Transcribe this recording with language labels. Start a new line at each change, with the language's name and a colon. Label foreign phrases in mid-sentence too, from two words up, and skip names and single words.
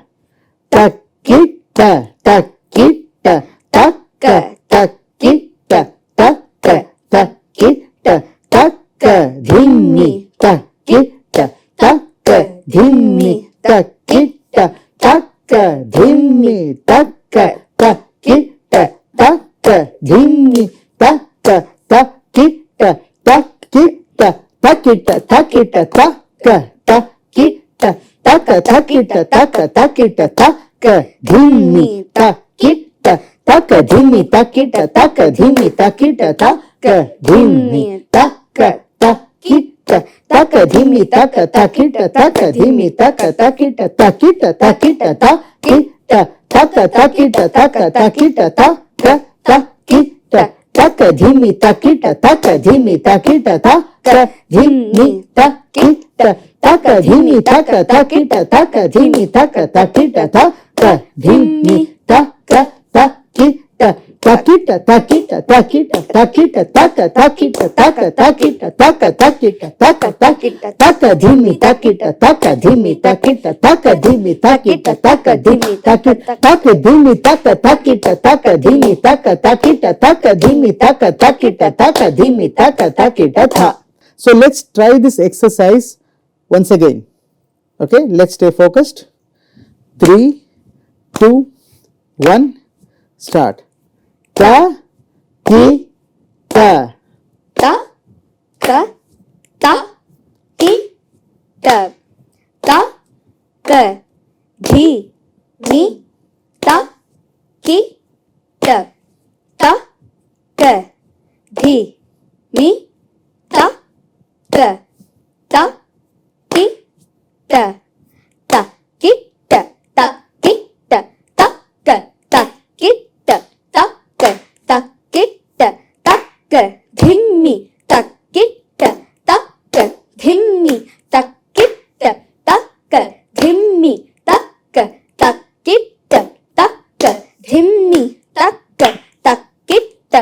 English: ta, ki, ta, ta, ki, ta, ta, ta, ki, ta, ta, ta, ki, ta, ta, dhimi, ta, ki, ta, ta, dhimi, ta, ki, ta, ta, dhimi, ta, ki, ta, ta, dhimi, ta, ki, ta, ki, ta, takita, takita, taka, takita, taka, takita, taka, takita, taka, dhimi, takita, taka, dhimi, takita, taka, dhimi, takita, taka, dhimi, taka, takita, taka, dhimi, taka, takita, taka, dhimi, taka, takita, takita, takita, takita, taka, takita, taka, takita, taka, takita, taka, dhimi, takita, taka, dhimi, takita, taka, dhimi, takita, taka, dhimi, taka, takita, taka, dhimi, taka, takita, taka, dhimi, taka, takita, takita, takita, takita, takita, taka, takita, taka, takita, taka, takita, taka, takita, taka, dhimi, takita, taka, dhimi, takita, taka, dhimi, takita, taka, dhimi, takita, taka, dhimi, taka, takita, taka, dhimi, taka, takita, taka, dhimi, taka, takita, taka, dhimi, taka, takita, tha. So let's try this exercise once again. Okay, let's stay focused. 3, 2, 1, start. Ta, ki, ta. ta ta ta ki ta ta ka dhi mi ta ki ta ta ka dhi mi ta ka ta takitta takitta takka takitta takka takitta takka dhimmi takitta takka dhimmi takitta takka dhimmi takka takitta takka dhimmi takka takitta